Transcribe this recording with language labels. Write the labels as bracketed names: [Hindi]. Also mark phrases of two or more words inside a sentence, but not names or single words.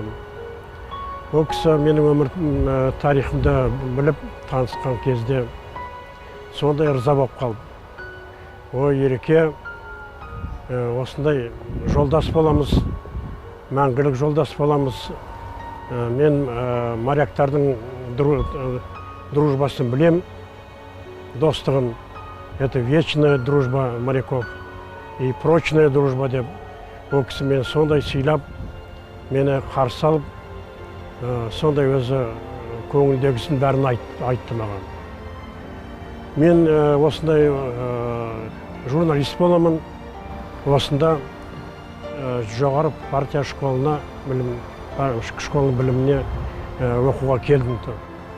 [Kazakh] Ол кісі менің өмір тарихымда біліп танысқан кезде сондай ырза болып қалдым. Ой, ереке, осындай жолдас боламыз, мәңгілік жолдас боламыз. Мен моряктардың дружбасын білем, достығын. [Russian] Это вечная дружба моряков и прочная дружба деп. [Kazakh] Ол кісі мен сондай сыйлап, мені қарсы алып, сондай өзі көңілдегісін бәрін айтты маған. Мен осындай журналист боламын, осында жоғары партия школына, школының біліміне оқуға келдім.